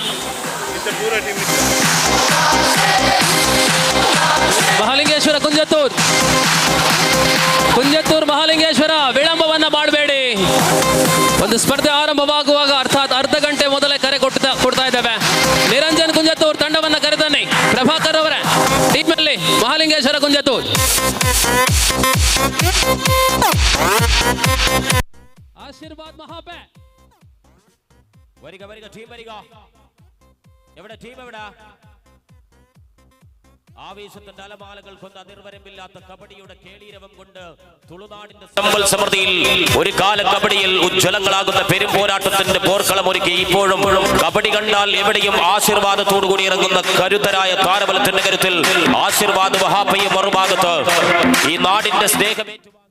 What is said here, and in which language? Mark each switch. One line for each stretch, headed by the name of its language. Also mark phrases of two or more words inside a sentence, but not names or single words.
Kannada: ಮಹಾಲಿಂಗೇಶ್ವರ ಕುಂಜತ್ತೂರ್ ಮಹಾಲಿಂಗೇಶ್ವರ ವಿಳಂಬವನ್ನ ಮಾಡಬೇಡಿ. ಒಂದು ಸ್ಪರ್ಧೆ ಆರಂಭವಾಗುವಾಗ ಅರ್ಥಾತ್ ಅರ್ಧ ಗಂಟೆ ಮೊದಲೇ ಕರೆ ಕೊಡ್ತಾ ಇದ್ದೇವೆ. ನಿರಂಜನ್ ಕುಂಜತ್ತೂರ್ ತಂಡವನ್ನ ಕರೆದನ್ನಿ. ಪ್ರಭಾಕರ್ ಅವರ ಟೀಮ್ ಅಲ್ಲಿ ಮಹಾಲಿಂಗೇಶ್ವರ ಕುಂಜತ್ತೂರ್.
Malayalam: ആശീർവാദ് മഹാപേ. വരിക വരിക ടീം വരിക. എവിടെ ടീം എവിടെ? ആവേശത്തിന്റെ അലമാലകൾ കൊണ്ട് അതിർവരമ്പില്ലാത്ത കബഡിയുടെ കേളീരവം കൊണ്ട് തുളുനാടിന്റെ സമ്പൽ സമൃദ്ധിയിൽ ഒരു കാല കബഡിയിൽ ഉജ്ജ്വലങ്ങളാകുന്ന പെരും പോരാട്ടത്തിന്റെ പോർക്കളം ഒരുക്കി ഇപ്പോഴും കബഡി കണ്ടാൽ എവിടെയും ആശീർവാദത്തോടു കൂടി ഇറങ്ങുന്ന കരുത്തരായ താരബലത്തിന്റെ കരുത്തിൽ ആശീർവാദ് മഹാപയും മറുഭാഗത്ത് ഈ നാടിന്റെ സ്നേഹമേറ്റു